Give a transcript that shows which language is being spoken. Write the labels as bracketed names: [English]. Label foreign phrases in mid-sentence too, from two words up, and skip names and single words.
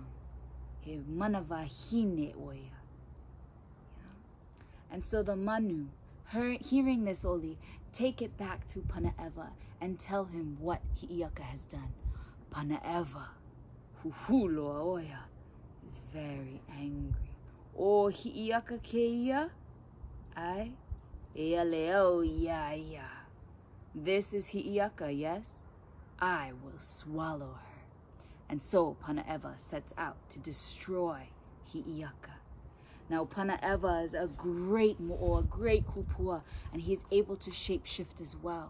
[Hawaiian] He manava hine oia. [English] And so the manu, hearing this oli, take it back to Pana'ewa and tell him what Hi'iaka has done. Pana'ewa, [Hawaiian] huhu loa oia, [English] is very angry. [Hawaiian] O Hi'iaka keia? Ai, ea leo ia. [English] This is Hi'iaka, yes? I will swallow her. And so Pana'ewa sets out to destroy Hi'iaka. Now Pana'ewa is a great mo'o, a great kupua, and he is able to shapeshift as well.